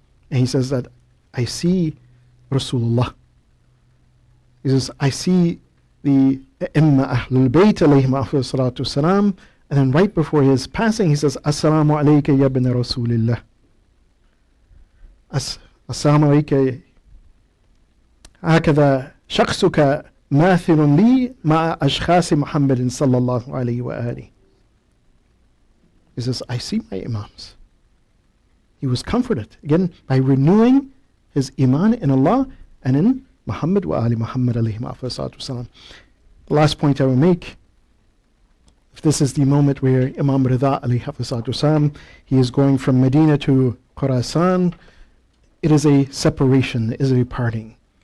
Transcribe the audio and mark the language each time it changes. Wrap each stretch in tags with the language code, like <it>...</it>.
<en>And he says that, I see Rasulullah. He says, I see the Imma Ahlul Bayt alayhim afdal salatu wasalam. And then right before his passing, he says,</en> <ar>Assalamu alayka ya ibn Rasulillah. Assalamu alayka. هكذا شخصك ماثل لي مع أشخاص محمد صلى الله عليه وآله.</ar> <en>He says, I see my Imams. He was comforted, again, by renewing his iman in Allah and in Muhammad wa Ali Muhammad alayhi wasallam. The last point I will make, if this is the moment where Imam Ridha alayhi wasallam, he is going from Medina to Khurasan, it is a separation, it is a parting.</en>